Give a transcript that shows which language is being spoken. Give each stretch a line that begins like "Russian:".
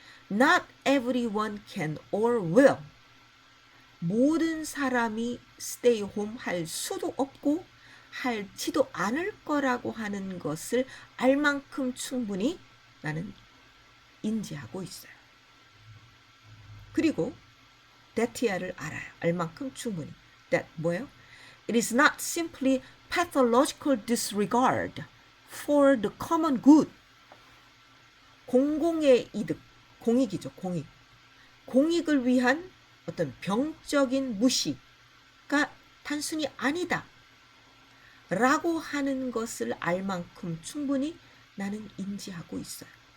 English: Not everyone can or will,
Korean: 모든 사람이 stay home 할 수도 없고 할지도 않을 거라고 하는 것을 알 만큼 충분히 나는 인지하고 있어요. 그리고 that야를 알아요. 알 만큼 충분히. that 뭐예요?
English: It is not simply pathological disregard for the common good.
Korean: 공공의 이득, 공익이죠, 공익. 공익을 위한 어떤 병적인 무시가 단순히 아니다 라고 하는 것을 알 만큼 충분히 나는 인지하고 있어요.